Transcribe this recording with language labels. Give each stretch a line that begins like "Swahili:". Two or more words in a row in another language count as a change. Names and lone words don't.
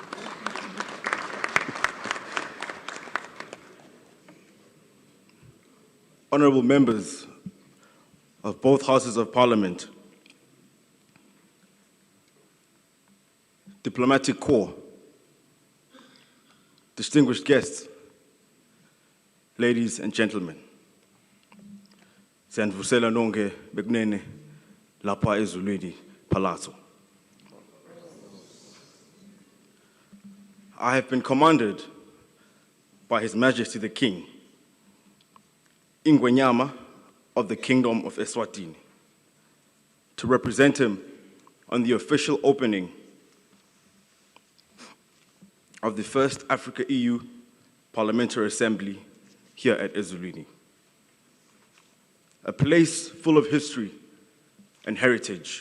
English: Honorable members of both Houses of Parliament, diplomatic corps, distinguished guests, ladies and gentlemen,
Swati: siyanivuselani nonke bekunene lapha Ezulwini Palazzo.
English: I have been commanded by His Majesty the King, Ingwenyama of the Kingdom of Eswatini, to represent him on the official opening of the first Africa-EU Parliamentary Assembly here at Ezulwini, a place full of history and heritage.